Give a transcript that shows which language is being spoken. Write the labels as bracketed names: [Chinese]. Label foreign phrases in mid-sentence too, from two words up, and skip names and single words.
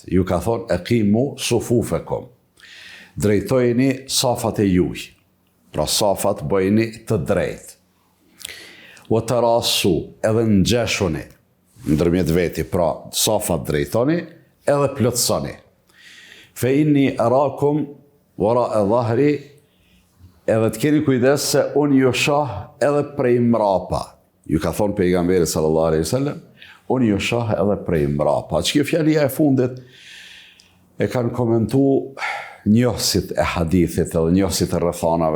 [Albanian] Ju ka thonë [Arabic] أقيموا صفوفكم. [Albanian] Drejtojeni safat e juaj. Pra safat bëjeni të drejtë. [Arabic] وتراصوا, [Albanian] edhe ngjeshuni ndërmjet veti, pra safat drejtoni edhe plotësoni. [Arabic] فإني أراكم وراء ظهري, [Albanian] edhe të keni kujdes se unë ju shoh edhe prej mrapa. Ju ka thonë pejgamberi [Arabic] صلى الله عليه وسلم, [Albanian] unë ju shoh edhe prej mrapa. Që kjo fjalia e fundit e kanë komentu njohësit e hadithit edhe njohësit e rrethanave.